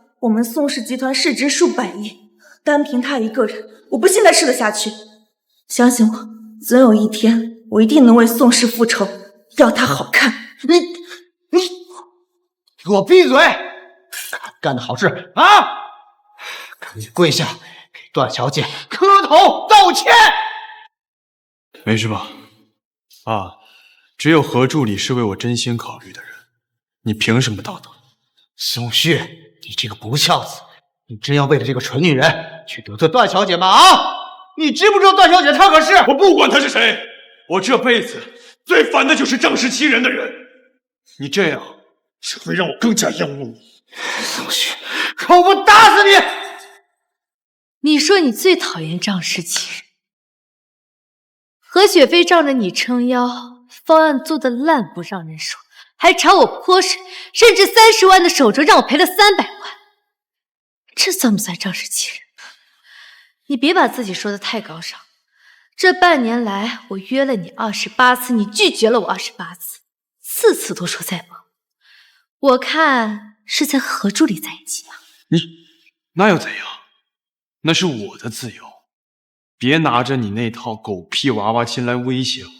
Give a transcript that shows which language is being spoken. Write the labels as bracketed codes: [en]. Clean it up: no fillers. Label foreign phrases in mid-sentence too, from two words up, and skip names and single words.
[zh] 我們宋氏集團市值數百億，單憑他一個人，我不信他吃得下去。相信我，總有一天，我一定能為宋氏復仇，要他好看。你給我閉嘴！幹的好事啊！趕緊跪下，給段小姐磕頭道歉。沒事吧？啊，只有何助理是为我真心考慮的人，你憑什麼道德？宋旭，你這個不孝子，你真要為了這個蠢女人去得罪段小姐嗎？啊！你知不知道段小姐她可是…… 我不管她是誰，我這輩子最煩的就是仗勢欺人的人。你這樣只會讓我更加厭惡你。宋旭，我不打死你！你說你最討厭仗勢欺人，何雪飛仗着你撐腰，方案做得爛不讓人說，還朝我潑水，甚至30萬的手折讓我賠了300萬，這算不算仗勢欺人？你別把自己說得太高尚。這半年來，我約了你28次，你拒絕了我28次，次次都說在忙。我看是在和何助理在一起吧？你那又怎樣？那是我的自由，別拿着你那套狗屁娃娃親來威脅我。